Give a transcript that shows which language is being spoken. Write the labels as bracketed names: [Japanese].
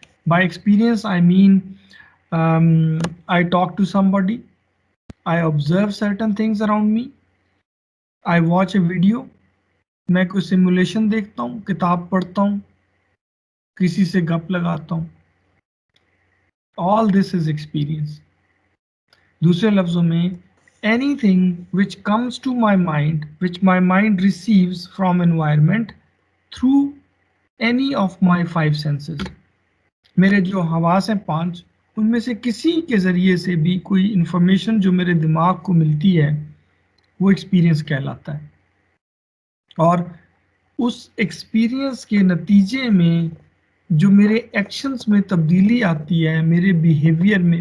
[English] by experience I mean I talk to somebody, I observe certain things around me, I watch a video, [Urdu] میں کوئی simulation دیکھتا ہوں، کتاب پڑھتا ہوں، کسی سے گپ لگاتا ہوں. [English] all this is experience. [Urdu] دوسرے لفظوں میں [English] anything which comes to my mind, which my mind receives from environment through any of my five senses. [Urdu] میرے جو حواس ہیں 5 ان میں سے کسی کے ذریعے سے بھی کوئی انفارمیشن جو میرے دماغ کو ملتی ہے وہ ایکسپیرئنس کہلاتا ہے. اور اس ایکسپیرئنس کے نتیجے میں جو میرے ایکشنز میں تبدیلی آتی ہے میرے بیہیویئر میں.